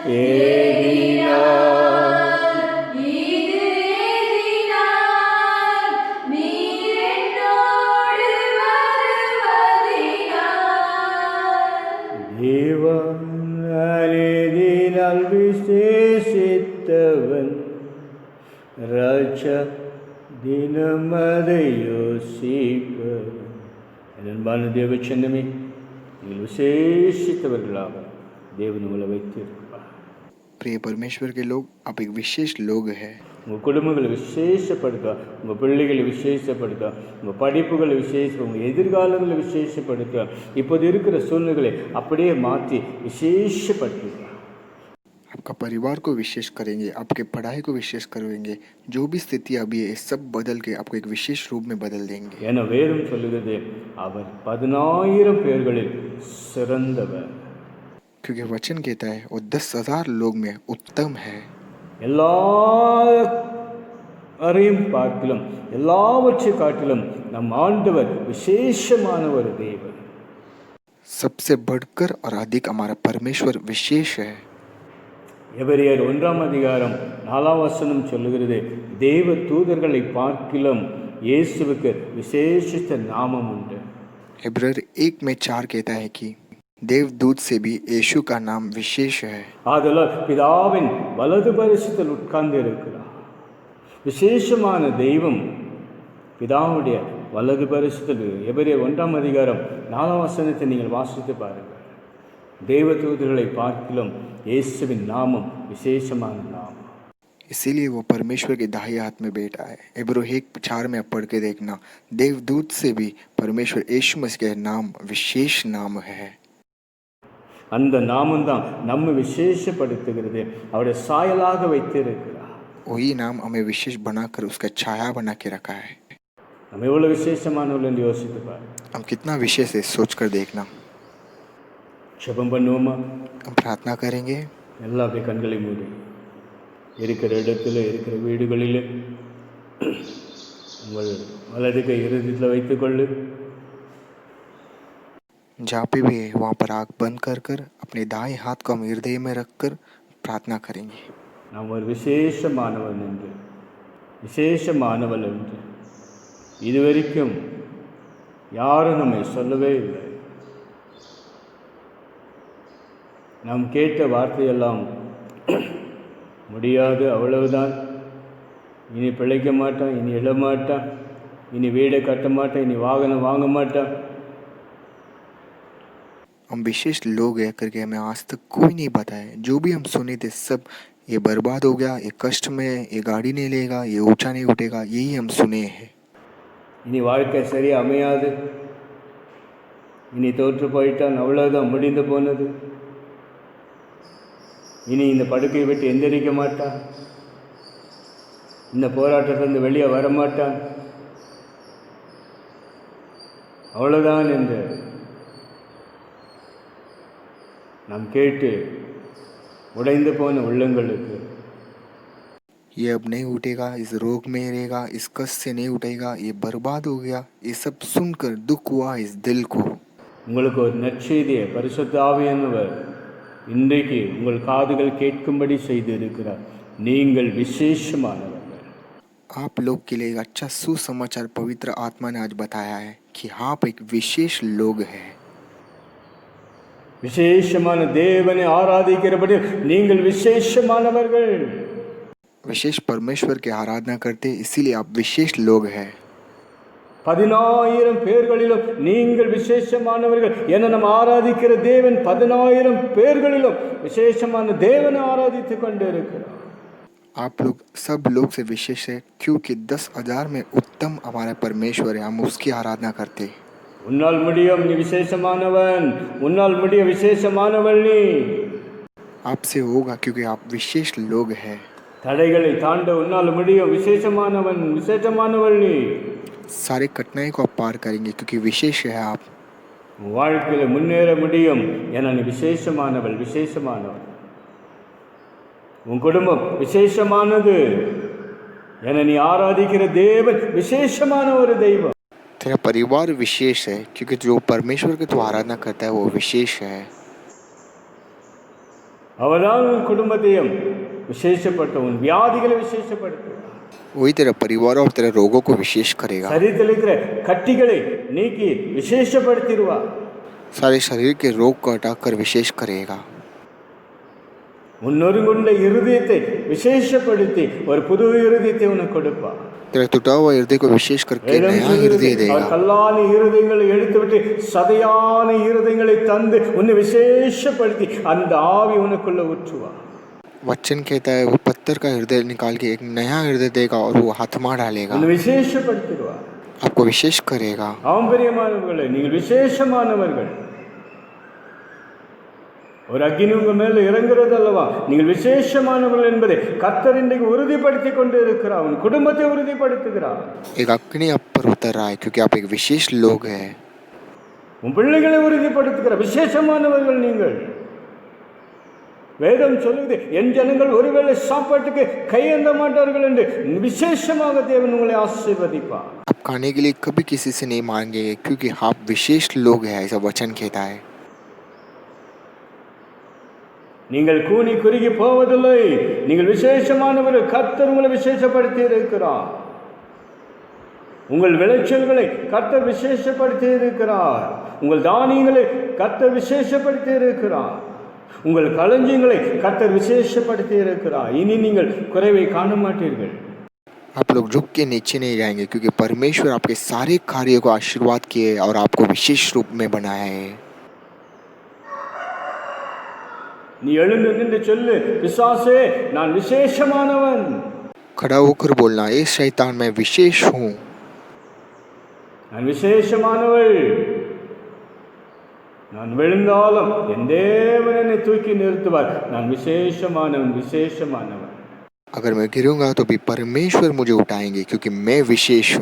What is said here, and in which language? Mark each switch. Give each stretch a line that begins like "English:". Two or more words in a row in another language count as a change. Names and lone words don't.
Tamil: ஏதினால் தேவா, நான் ஏதினால் விசேஷித்தவன். ராஜா, தினம் அதை யோசிப்பவன். என் அன்பான தேவச்சனமே, நீங்கள் விசேஷித்தவர்களாக தேவன் உங்களை வைத்திருப்பார்.
Hindi: प्रिय परमेश्वर के लोग, आप एक विशेष लोग हैं।
Tamil: உங்கள் குடும்பங்களை விசேஷப்படுத்துவா, உங்கள் பிள்ளைகளை விசேஷப்படுத்துவா, உங்கள் படிப்புகளை விசேஷம், உங்கள் எதிர்காலங்களை விசேஷப்படுத்துவா. இப்போது இருக்கிற சூழ்நிலைகளை அப்படியே மாற்றி விசேஷப்படுத்துவா.
Hindi: आपका परिवार को विशेष करेंगे, आपके पढ़ाई को विशेष करेंगे, जो भी स्थिति अभी है सब बदल के आपको एक विशेष रूप में बदल देंगे।
Tamil: ஏன்னா வேதம் சொல்லுகிறது, அவர் 10,000 பேர்களில் சிறந்தவர்.
Hindi: क्योंकि वचन कहता है वो 10,000 लोग में उत्तम है।
Tamil: எல்லாரையும் பார்க்கிலும் எல்லாவற்றை காட்டிலும் நம் ஆண்டவர் விசேஷமான ஒரு தேவன்.
Hindi: सबसे बढ़कर और अधिक हमारा परमेश्वर विशेष है।
Tamil: எபிரேயர் 1:4 சொல்லுகிறது, தேவ தூதர்களை பார்க்கிலும் இயேசுவுக்கு விசேஷித்த நாமம் உண்டு.
Hindi: इब्रानियर 1:4 कहता है कि देवदूत से भी यीशु का नाम विशेष है।
Tamil: ஆதலால் பிதாவின் வலது பரிசத்தில் உட்கார்ந்து இருக்கிறார். விசேஷமான தெய்வம் பிதாவுடைய வலது பரிசத்தில். எபிரேயர் 1:4 நீங்கள் வாசித்து பாருங்கள். தேவ தூதர்களை பார்க்கிலும் இயேசுவின் நாமம் விசேஷமான நாமம்.
Hindi: इसीलिए वो परमेश्वर के दाहिने हाथ में बैठा है। इब्रानियर 1:4 में पढ़ के देखना, देवदूत से भी परमेश्वर यीशु मसीह का नाम विशेष नाम है।
Tamil: அந்த நாமம் தான் நம்ம விசேஷப்படுத்துகிறது. அவருடைய சாயலாக வைத்திருக்கிறார்.
Hindi: वही नाम हमें विशेष बनाकर उसका छाया बना के रखा है।
Tamil: நம்ம எவ்வளவு விசேஷமானவர்கள் என்று யோசித்து பாருங்க.
Hindi: हम कितना विशेष है सोच कर देखना।
Tamil: ஜெபம் பண்ணுவோமா?
Hindi: हम प्रार्थना करेंगे।
Tamil: எல்லா அப்படியே கண்களை மூடி இருக்கிற இடத்துல இருக்கிற வீடுகளில் உங்கள் வலது கை இருதயத்தில் வைத்துக்கொள்ளு.
Hindi: जहाँ पे भी है वहाँ पर आँख बंद कर कर अपने दाएं हाथ को हम हृदय में रख कर प्रार्थना करेंगे।
Tamil: நாம் ஒரு விசேஷமானவன் என்று விசேஷமானவள் என்று இதுவரைக்கும் யாரும் நம்மை சொல்லவே இல்லை. நாம் கேட்ட வார்த்தையெல்லாம் முடியாது, அவ்வளவுதான், இனி பிழைக்க மாட்டான், இனி எழமாட்டான், இனி வீடை கட்ட மாட்டான், இனி வாகனம் வாங்க மாட்டான்.
Hindi: हम विशेष लोग है करके हमें आज तक कोई नहीं बताया। जो भी हम सुने थे सब ये बर्बाद हो गया, ये कष्ट में, ये गाड़ी नहीं लेगा, ये ऊंचा नहीं उठेगा, यही हम सुने हैं।
Tamil: இனி வாழ்க்கை சரியாக அமையாது, இனி தோற்று போயிட்டான், அவ்வளோதான், முடிந்து போனது, இனி இந்த படுக்கையை விட்டு எந்திரிக்க மாட்டான், இந்த போராட்டத்திலிருந்து வெளியே வரமாட்டான், அவ்வளோதான் என்று நாம் கேட்டு உடைந்து போன உள்ளங்களுக்கு
Hindi: ये अब नहीं उठेगा, इस रोग में रहेगा, इस कष्ट से नहीं उठेगा, ये बर्बाद हो गया, ये सब सुनकर दुख हुआ इस दिल को।
Tamil: உங்களுக்கு ஒரு நற்செய்தியை பரிசுத்த ஆவியானவர் இன்றைக்கு உங்கள் காதுகள் கேட்கும்படி செய்து இருக்கிறார். நீங்கள் விசேஷமானவர்கள்.
Hindi: आप लोग के लिए एक अच्छा सुसमाचार पवित्र आत्मा ने आज बताया है कि आप एक विशेष लोग हैं।
Tamil: விசேஷமான தேவனை ஆராதிக்கிறபடி நீங்கள் விசேஷமானவர்கள்.
Hindi: विशेष परमेश्वर की आराधना करते इसीलिए आप विशेष लोग हैं।
Tamil: 10,000 பேர்களிலும் நீங்கள் விசேஷமானவர்கள் என நாம் ஆராதிக்கிற தேவன் 10,000 பேர்களிலும் விசேஷமான தேவனை ஆராதித்துக் கொண்டு இருக்கிறார்.
Hindi: आप लोग सब लोग से विशेष है क्योंकि 10,000 में उत्तम हमारा परमेश्वर है, हम उसकी आराधना करते।
Tamil: உன்னால் முடியும், நீ விசேஷமானவன், உன்னால் முடிய விசேஷமானவள் நீ.
Hindi: आपसे होगा क्योंकि आप विशेष लोग हैं।
Tamil: தடைகளை தாண்ட உன்னால் முடியும், விசேஷமானவன், விசேஷமானவள் நீ.
Hindi: सारे कठिनाई को आप पार करेंगे क्योंकि विशेष है आप।
Tamil: வாழ்க்கையில் முன்னேற முடியும் என நீ விசேஷமானவள், விசேஷமானவள். உன் குடும்பம் விசேஷமானது என நீ ஆராதிக்கிற தேவன் விசேஷமான ஒரு தெய்வம்.
Hindi: तेरा परिवार विशेष है क्योंकि जो परमेश्वर की तू आराधना करता है वो विशेष है।
Tamil: அவர்தான் உன் குடும்பத்தையும் விசேஷப்படுத்த, உன் வியாதிகளை விசேஷப்படுத்துவார்.
Hindi: वही तेरा परिवार और तेरे रोगों को विशेष करेगा।
Tamil: சரீரத்தில் இருக்கிற கட்டிகளை நீக்கி விசேஷப்படுத்திடுவார்.
Hindi: सारे शरीर के रोग को हटाकर विशेष करेगा।
Tamil: உன்னொருங்குண்ட இருதயத்தை விசேஷப்படுத்தி ஒரு புது இருதயத்தை உனக்கு கொடுப்பார்.
Hindi: तेरा टूटा हुआ हृदय को विशेष करके नया हृदय देगा।
Tamil: கல்லான இருதயங்களை எடுத்துவிட்டு சதையான இருதயங்களை தந்து உன்னை விசேஷப்படுத்தி அந்த ஆவி உனக்குள்ள ஊற்றுவார்.
Hindi: वचन कहता है वो पत्थर का हृदय निकाल के एक नया हृदय देगा और वो हाथमा डालेगा,
Tamil: உன்னை விசேஷப்படுத்திடுவார்.
Hindi: आपको विशेष करेगा।
Tamil: ஆம் பிரியமானவர்களே, நீங்கள் விசேஷமானவர்கள். ஒரு அக்கினி உங்க மேல இறங்குறது அல்லவா, நீங்கள் விசேஷமானவர்கள் என்பதை கர்த்தர் இன்றைக்கு உறுதிப்படுத்தி கொண்டு இருக்கிறார். உன் குடும்பத்தை உறுதிப்படுத்துகிறார்.
Hindi: एक अग्नि आप पर उतर रहा है क्योंकि आप एक विशेष लोग हैं।
Tamil: உன் பிள்ளைகளை உறுதிப்படுத்துகிறார். விசேஷமானவர்கள் நீங்கள். வேதம் சொல்லுது, என் ஜனங்கள் ஒருவேளை சாப்பாட்டுக்கு கையேந்த மாட்டார்கள் என்று. விசேஷமாக தேவன் உங்களை ஆசீர்வதிப்பார்.
Hindi: आप खाने के लिए कभी किसी से नहीं मांगे क्योंकि आप विशेष लोग हैं, ऐसा वचन कहता है।
Tamil: நீங்கள் கூனி குறுகி போவதில்லை. நீங்கள் விசேஷமானவர்கள். கர்த்தர் உங்களை விசேஷப்படுத்தி இருக்கிறார். உங்கள் விளைச்சல்களை கர்த்தர் விசேஷப்படுத்தி இருக்கிறார். உங்கள் தானியங்களை கர்த்தர் விசேஷப்படுத்தி இருக்கிறார். உங்கள் களஞ்சியங்களை கர்த்தர் விசேஷப்படுத்தி இருக்கிறார். இனி நீங்கள் குறைவை காண மாட்டீர்கள்.
Hindi: आप लोग झुक के नीचे नहीं जाएंगे क्योंकि परमेश्वर आपके सारे कार्यों को आशीर्वाद किए और आपको विशेष रूप में बनाया है।
Tamil: நீ எழுந்து நின்று சொல்லு, பிசாசே நான் விசேஷமானவன்.
Hindi: खड़ा होकर बोलना, ए शैतान मैं विशेष हूँ,
Tamil: நான் விசேஷமானவள். நான் விழுந்தாலும் என் தேவன் என்னை தூக்கி நிறுத்துவார். நான் விசேஷமானவன், விசேஷமானவன்.
Hindi: अगर मैं गिरूंगा तो भी परमेश्वर मुझे उठाएंगे क्योंकि मैं विशेष हूँ।